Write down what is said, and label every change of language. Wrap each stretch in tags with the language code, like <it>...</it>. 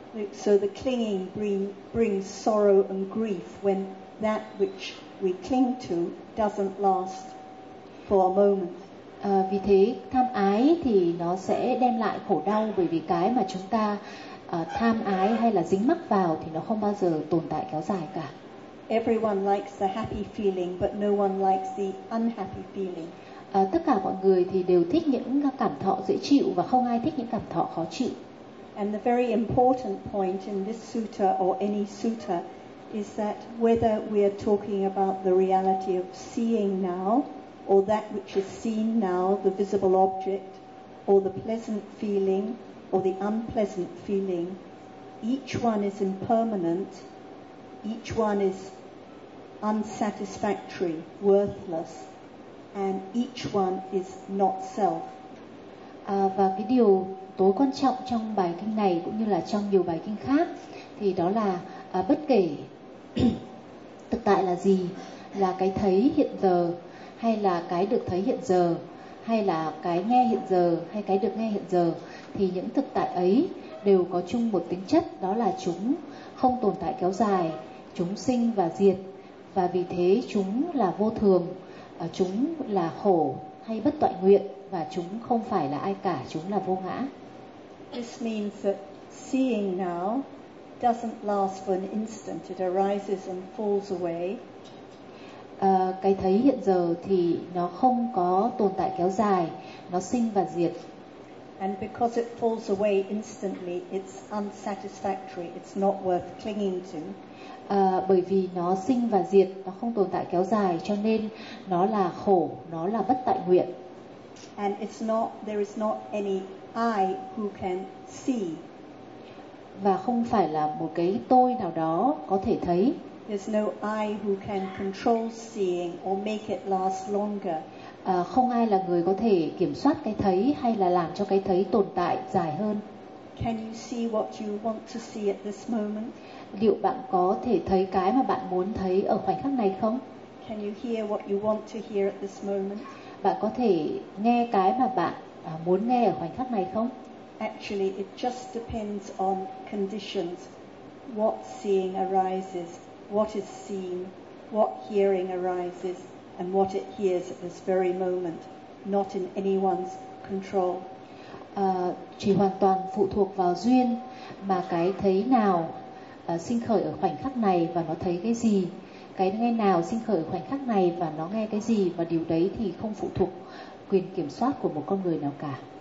<en>So the clinging brings sorrow and grief when that which we cling to doesn't last for a moment.</en> <vi>Vì thế tham ái thì nó sẽ đem lại khổ đau, bởi vì cái mà chúng ta tham ái hay là dính mắc vào thì nó không bao giờ tồn tại kéo dài cả.</vi> <en>Everyone likes the happy feeling, but no one likes the unhappy feeling.</en> <vi>Tất cả mọi người thì đều thích những cảm thọ dễ chịu và không ai thích những cảm thọ khó chịu.</vi> <en>And the very important point in this sutta or any sutta is that whether we are talking about the reality of seeing now, or that which is seen now, the visible object, or the pleasant feeling, or the unpleasant feeling, each one is impermanent, each one is unsatisfactory, worthless, and each one is not self.</en> <vi>Và cái điều tối quan trọng trong bài kinh này cũng như là trong nhiều bài kinh khác thì đó là bất kể thực tại là gì, là cái thấy hiện giờ hay là cái được thấy hiện giờ, hay là cái nghe hiện giờ hay cái được nghe hiện giờ, thì những thực tại ấy đều có chung một tính chất, đó là chúng không tồn tại kéo dài, chúng sinh và diệt, và vì thế chúng là vô thường, chúng là khổ hay bất toại nguyện, và chúng không phải là ai cả, chúng là vô ngã.</vi> <en>This means that seeing now doesn't last for an instant, it arises and falls away.</en> <vi>Cái thấy hiện giờ thì nó không có tồn tại kéo dài, nó sinh và diệt.</vi> <en>And because it falls away instantly, it's unsatisfactory, it's not worth clinging to.</en> <vi>Bởi vì nó sinh và diệt, nó không tồn tại kéo dài, cho nên nó là khổ, nó là bất tại nguyện.</vi> <en>And it's not, there is not any I who can see.</en> <vi>và không phải là một cái tôi nào đó có thể thấy.</vi> <en>There's no I who can control seeing or make it last longer.</en> <vi>Không ai là người có thể kiểm soát cái thấy hay là làm cho cái thấy tồn tại dài hơn.</vi> <en>Can you see what you want to see at this moment?</en> <vi>Liệu bạn có thể thấy cái mà bạn muốn thấy ở khoảnh khắc này không?</vi> <en>Can you hear what you want to hear at this moment?</en> <vi>Bạn có thể nghe cái mà bạn muốn nghe ở khoảnh khắc này không?</vi> <en>Actually, it just depends on conditions. What seeing arises, what is seen, what hearing arises, and what it hears at this very moment, not in anyone's control.</en> <vi>Chỉ hoàn toàn phụ thuộc vào duyên mà cái thấy nào sinh khởi ở khoảnh khắc này và nó thấy cái gì, cái nghe nào sinh khởi ở khoảnh khắc này và nó nghe cái gì, và điều đấy thì không phụ thuộc quyền kiểm soát của một con người nào cả.</vi>